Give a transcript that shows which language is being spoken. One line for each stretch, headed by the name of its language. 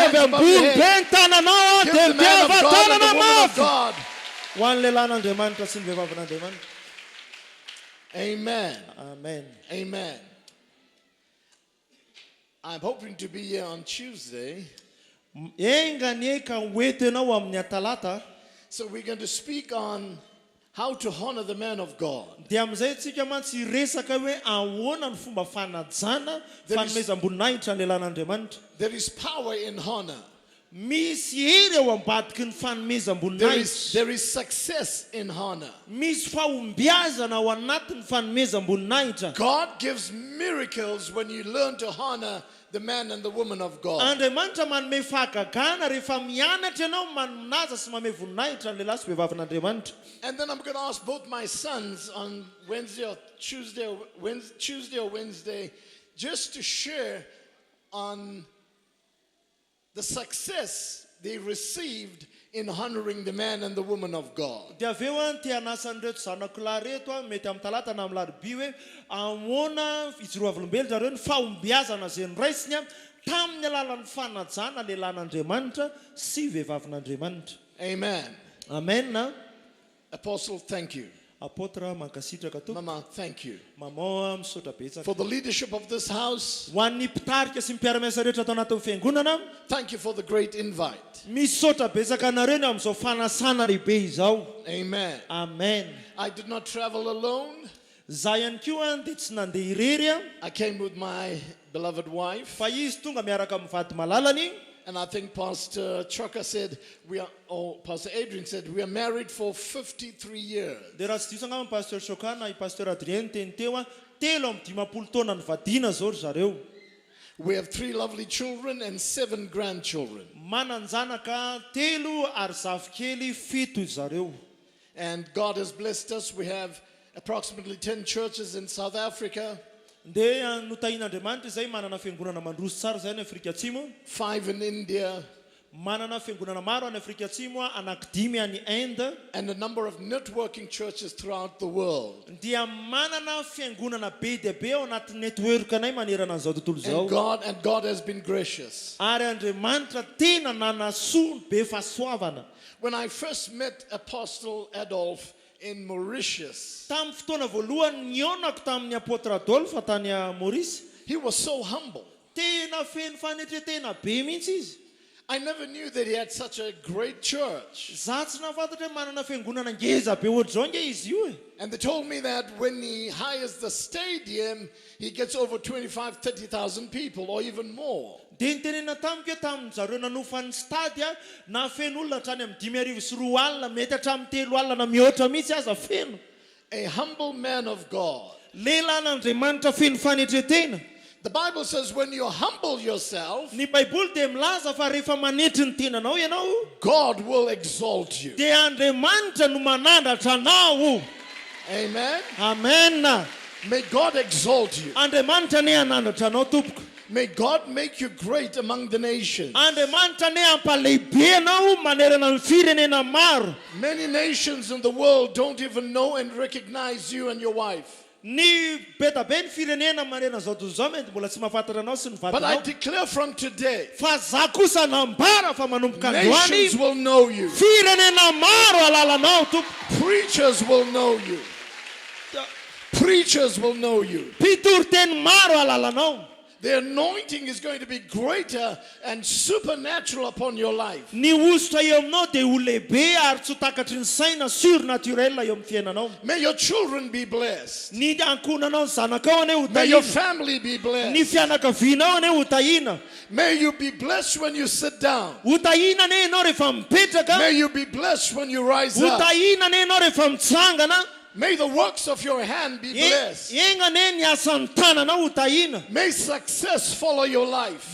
English: hands above your
Malagasy: ambony be
English: head.
Malagasy: ny tananao
English: Give
Malagasy: dia
English: the man of
Malagasy: miava
English: God and the
Malagasy: tanana
English: woman of
Malagasy: mafy
English: God.
Malagasy: ho an'ny lehilahin'Andriamanitra sy ny vehivavyn'Andriamanitra. Amen. Amen. Amen.
English: I'm hoping to be here on Tuesday.
Malagasy: Enga ny ka hoety ianao amin'ny Talata.
English: So we're going to speak on how to honor the man of God.
Malagasy: Dia amin'izay tsika mantsy resaka hoe ahoana ny fomba fanajana fanomezam-boninahitra ny lehilahin'Andriamanitra.
English: There is power in honor.
Malagasy: Misy hery eo ambadiky ny fanomezam-boninahitra.
English: There is success in honor.
Malagasy: Misy fahombiazana ao anatin'ny fanomezam-boninahitra.
English: God gives miracles when you learn to honor the man and the woman of God.
Malagasy: Andriamanitra manome fahagagana rehefa mianatra ianao manaja sy manome voninahitra ny lehilahy sy vehivavin'Andriamanitra.
English: And then I'm going to ask both my sons on Wednesday or Tuesday or Wednesday just to share on the success they received in honoring the man and the woman of God.
Malagasy: Dia aveo ty anasan'ireto zanakolahy reto mety amin'ny talata na amin'ny larobia hoe ahoana ijoroavolombelona zareo ny fahombiazana izay noraisiny tamin'ny alalan'ny fanajana lehilahin'Andriamanitra sy vehivavin'Andriamanitra. Amen. Amen.
English: Apostle, thank you.
Malagasy: Apôtre mankasitraka to.
English: Mama, thank you.
Malagasy: Mama misaotra betsaka.
English: For the leadership of this house,
Malagasy: Ho an'ny mpitarika sy mpiara-miasa rehetra atao anatin'ny fiangonana,
English: thank you for the great invite.
Malagasy: misaotra betsaka anareo ny amin'izao fanasana lehibe izao. Amen. Amen.
English: I did not travel alone.
Malagasy: Zaho ihany koa dia tsy nandeha irery
English: I came with my beloved wife.
Malagasy: fa izy tonga miaraka amin'ny vady malalany.
English: And I think Pastor Choka said, Pastor Adrian said, we are married for 53 years.
Malagasy: Dia raha tsy diso angamba pasteur Choka na i pasteur Adrien teny teo telo amby 50 taona ny vadiana zao ry zareo.
English: We have 3 lovely children and 7 grandchildren.
Malagasy: Manan-janaka telo ary zafikely 7 zareo.
English: And God has blessed us. We have approximately 10 churches in South Africa.
Malagasy: Dia notahin'Andriamanitra izay manana fiangonana mandroso tsara izay ny Afrika Atsimo.
English: 5 in India.
Malagasy: Manana fiangonana maro any Afrika Atsimo anankidimy any Inde.
English: And a number of networking churches throughout the world.
Malagasy: Dia manana fiangonana be dia be ao anaty network-anay manerana an'izao tontolo izao.
English: And God has been gracious.
Malagasy: Ary Andriamanitra tena nanasoa be fahasoavana.
English: When I first met Apostle Adolf in Mauritius,
Malagasy: Tamin'ny fotoana voalohany nionako tamin'ny apôtre Adolphe tany Maurice,
English: he was so humble.
Malagasy: tena feno fanetretena be mihitsy izy.
English: I never knew that he had such a great church.
Malagasy: Za tsy nafantatra hoe manana fiangonana ngeza be ohatr'izao nge izy io.
English: And they told me that when he hires the stadium, he gets over 25,000-30,000 people or even more.
Malagasy: Dia nitenena tamiko hoe tamin'ny zareo nanofany stady na feno olona hatrany amin'ny 5 sy 2 alina mety hatramin'ny 3 alina na mihoatra mihitsy aza feno.
English: A humble man of God.
Malagasy: Lehilahin'Andriamanitra feno fanetretena.
English: The Bible says when you humble yourself,
Malagasy: Ny Baiboly dia milaza fa rehefa manetry ny tenanao ianao,
English: God will exalt you.
Malagasy: dia Andriamanitra no manandratra anao. Amen. Amen.
English: May God exalt you.
Malagasy: Andriamanitra ne hanandratra anao tompoko.
English: May God make you great among the nations.
Malagasy: Andriamanitra ne hampalehibe anao manerana ny firenena maro.
English: Many nations in the world don't even know and recognize you and your wife.
Malagasy: Ny betabe ny firenena marena zao tontolo zao mety mbola tsy mahafantatra anao sy ny
English: But I
Malagasy: vatanao.
English: declare from today,
Malagasy: Fa za kosa nambara fa manomboka
English: nations
Malagasy: androany
English: will know you.
Malagasy: firenena maro alalanao tompo.
English: Preachers will know you. Preachers will know you.
Malagasy: Mpitoroteny maro alalanao.
English: The anointing is going to be greater and supernatural upon your life.
Malagasy: Ny osotra eo aminao dia ho lehibe ary tsy ho takatry ny saina surnaturel eo amin'ny fiainanao.
English: May your children be blessed.
Malagasy: Ny ankonanao ny zanakao ane ho
English: May your
Malagasy: tahina.
English: family be
Malagasy: Ny
English: blessed.
Malagasy: fianakavianao ane ho tahina.
English: May you be blessed when you sit down.
Malagasy: Ho tahina ane ianao rehefa mipetraka.
English: May you be blessed when you rise
Malagasy: Ho
English: up.
Malagasy: tahina ane ianao rehefa mitsangana.
English: May the works of your hand be blessed.
Malagasy: Iengane ny asan'ny tananao ho tahina.
English: May success follow your life.